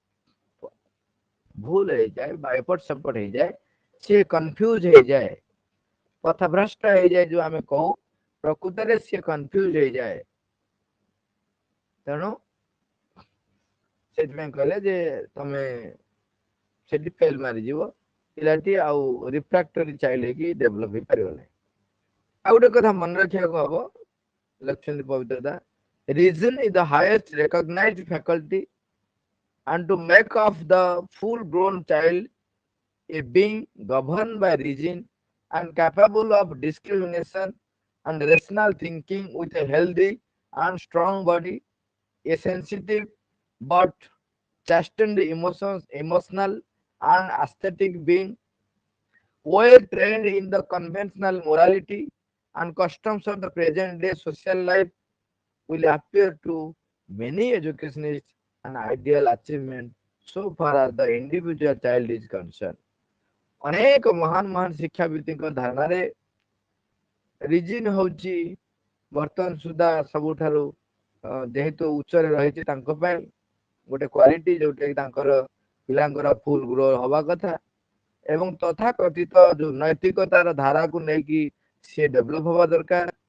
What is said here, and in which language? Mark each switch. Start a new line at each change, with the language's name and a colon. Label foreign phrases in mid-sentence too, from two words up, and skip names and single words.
Odia: ଭୁଲ ହେଇଯାଏ ବା ଏପଟ ସେପଟ ହେଇଯାଏ ସେ କନଫ୍ୟୁଜ ହେଇଯାଏ ପଥଭ୍ରଷ୍ଟ ହେଇଯାଏ ଯୋଉ ଆମେ କହୁ ପ୍ରକୃତରେ ସେ କନଫ୍ୟୁଜ ହେଇଯାଏ ତେଣୁ ସେଥିପାଇଁ କହିଲେ ଯେ ତମେ ସେଠି ଫେଲ ମାରିଯିବ ପିଲାଟି ଆଉ
English: refractory child
Odia: ହେଇକି ଡେଭଲପ ହେଇପାରିବ ନାହିଁ ଆଉ ଗୋଟେ କଥା ମନେ ରଖିବାକୁ ହବ ଲେଖୁଛନ୍ତି ପବିତ୍ରତା
English: reason is the highest recognized faculty and to make of the full grown child a being governed by reason and capable of discrimination and rational thinking with a healthy and strong body, a sensitive but chastened emotional and aesthetic being, well trained in the conventional morality and customs of the present day social life, will appear to many educationists an ideal achievement so far as the individual child is concerned.
Odia: ଅନେକ ମହାନ ମହାନ ଶିକ୍ଷାବିତଙ୍କ ଧାରଣାରେ ରିଜିନ ହଉଛି ବର୍ତ୍ତମାନ ସୁଦ୍ଧା ସବୁଠାରୁ ଯେହେତୁ ଉଚ୍ଚରେ ରହିଛି ତାଙ୍କ ପାଇଁ ଗୋଟେ କ୍ୱାଲିଟି ଯୋଉଟା କି ତାଙ୍କର ପିଲାଙ୍କର
English: full grow
Odia: ହବା କଥା ଏବଂ ତଥାକଥିତ ଯୋଉ ନୈତିକତାର ଧାରାକୁ ନେଇକି ସିଏ ଡେଭଲପ ହବା ଦରକାର